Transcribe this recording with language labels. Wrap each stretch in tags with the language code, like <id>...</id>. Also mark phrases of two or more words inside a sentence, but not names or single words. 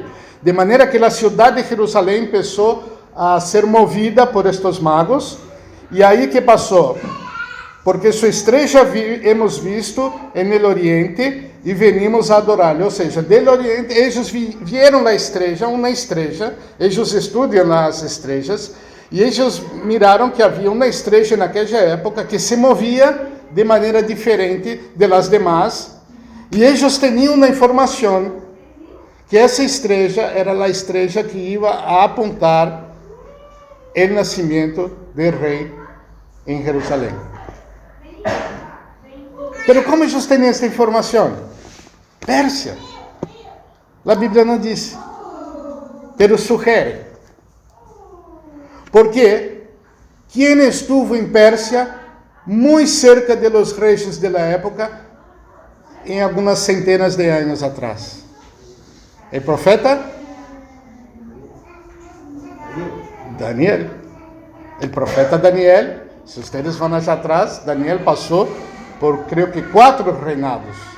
<es>De manera que la ciudad de Jerusalén empezó a ser movida por estos magos. ¿Y ahí qué pasó? Porque su estrella hemos visto en el oriente y venimos a adorarle. O sea, del oriente, ellos vieron la estrella, una estrella, ellos estudian las estrellas,</es> <pt>e eles miraram que havia uma estrela naquela época que se movia de maneira diferente</pt> <es>de las demás,</es> <pt>e eles tinham a informação que essa estrela era a estrela que ia a apontar o nascimento do rei em Jerusalém. Pero como eles têm essa informação? Pérsia. A Bíblia não diz, pero sugere. Porque quem estuvo em Pérsia, muito</pt> <es>cerca de los reyes de la época,</es> <pt>em algumas centenas de anos atrás? O profeta Daniel. O profeta Daniel, se vocês vão allá atrás, Daniel passou por, creio que, 4 reinados.</pt>